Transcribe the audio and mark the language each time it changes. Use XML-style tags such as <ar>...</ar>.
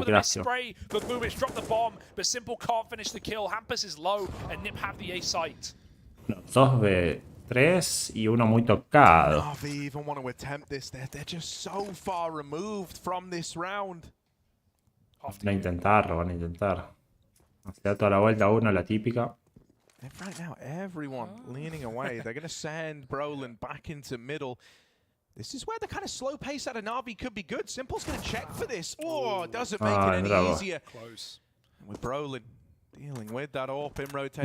<en>With a spray, but Bubich dropped the bomb, but Simple can't finish the kill. Hampus is low, and Nip have the A site.</en> <es>2-3 y uno muy tocado.</es> <en>Navi even want to attempt this. They're just so far removed from this round.</en> <es>Van a intentar. Se da toda la vuelta uno, la típica.</es> <en>And right now, everyone leaning away. They're going to send Brolin back into middle. This is where the kind of slow pace out of Navi could be good. Simple's going to check for this. Oh, doesn't make it any easier. Close. And with Brolin dealing with that AWP in rotation.</en>